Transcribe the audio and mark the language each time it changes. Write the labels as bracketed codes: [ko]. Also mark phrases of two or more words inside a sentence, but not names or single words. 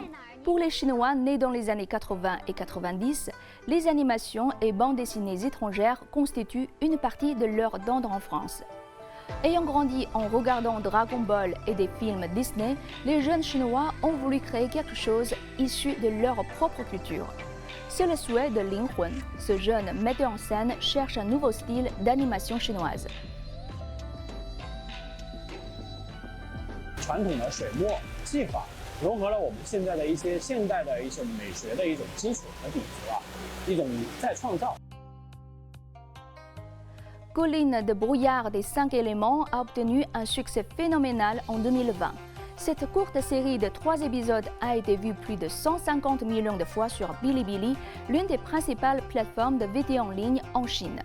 [fr] Pour les Chinois nés dans les années 80 et 90, les animations et bandes dessinées étrangères constituent une partie de leur dent en France. Ayant grandi en regardant Dragon Ball et des films Disney, les jeunes Chinois ont voulu créer quelque chose issu de leur propre culture. C'est le souhait de Lin Hun. Ce jeune metteur en scène cherche un nouveau style d'animation chinoise. [zh] 传统的水墨技法 融合了我们现在的一些现代的一种美学的一种基础和底子吧，一种再创造。 [fr] Colline de brouillard des 5 éléments a obtenu un succès phénoménal en 2020. Cette courte série de 3 épisodes a été vue plus de 150 millions de fois sur Bilibili, l'une des principales plateformes de vidéo en ligne en Chine.